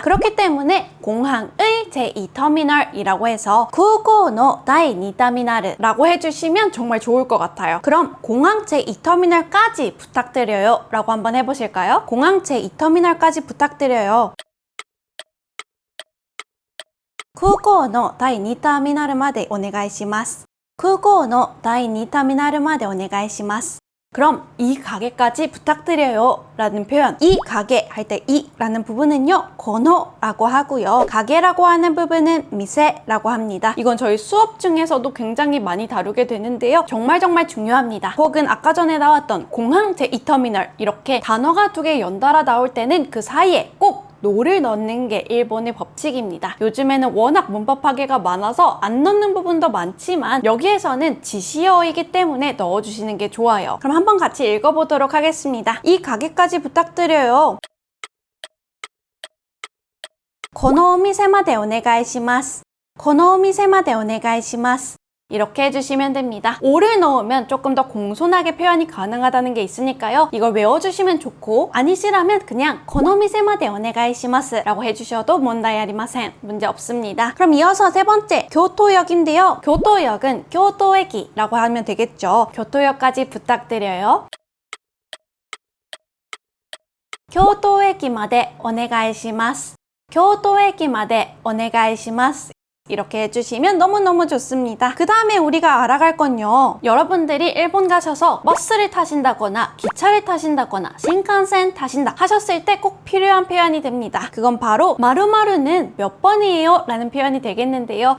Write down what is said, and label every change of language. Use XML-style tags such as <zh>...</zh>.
<ko>그렇기 때문에 공항의 제2터미널이라고 해서 구고노 다이 2터미널이라고 해주시면 정말 좋을 것 같아요. 그럼 공항 제2터미널까지 부탁드려요 라고 한번 해보실까요? 공항 제2터미널까지 부탁드려요.</ko> <ja>구고노 다이 2터미널までお願いします. 空港の第2ターミナルまでお願いします.</ja> <ko>그럼 이 가게까지 부탁드려요 라는 표현, 이 가게 할 때 이 라는 부분은요, 고노라고 하고요. 가게라고 하는 부분은 미세라고 합니다. 이건 저희 수업 중에서도 굉장히 많이 다루게 되는데요. 정말 중요합니다. 혹은 아까 전에 나왔던 공항 제2터미널 이렇게 단어가 두 개 연달아 나올 때는 그 사이에 꼭 노를 넣는 게 일본의 법칙입니다. 요즘에는 워낙 문법 파괴가 많아서 안 넣는 부분도 많지만 여기에서는 지시어이기 때문에 넣어주시는 게 좋아요. 그럼 한번 같이 읽어보도록 하겠습니다. 이 가게까지 부탁드려요.</ko> <ja>このお店までお願いします.このお店までお願いします.</ja> <ko>이렇게 해주시면 됩니다. 오를 넣으면 조금 더 공손하게 표현이 가능하다는 게 있으니까요. 이걸 외워주시면 좋고, 아니시라면 그냥</ko> <ja>고노미세마데 오네가이시마스</ja> <ko>라고 해주셔도 문제</ko> <ja>아리마센.</ja> <ko>문제 없습니다. 그럼 이어서 세 번째, 교토역인데요. 교토역은 교토에키라고 하면 되겠죠. 교토역까지 부탁드려요.</ko> <ja>교토에키までお願いします. 교토에키までお願いします.</ja> <ko>이렇게 해주시면 너무너무 좋습니다. 그 다음에 우리가 알아갈 건요. 여러분들이 일본 가셔서 버스를 타신다거나 기차를 타신다거나 신칸센 타신다 하셨을 때 꼭 필요한 표현이 됩니다. 그건 바로 마루마루는 몇 번이에요? 라는 표현이 되겠는데요.</ko>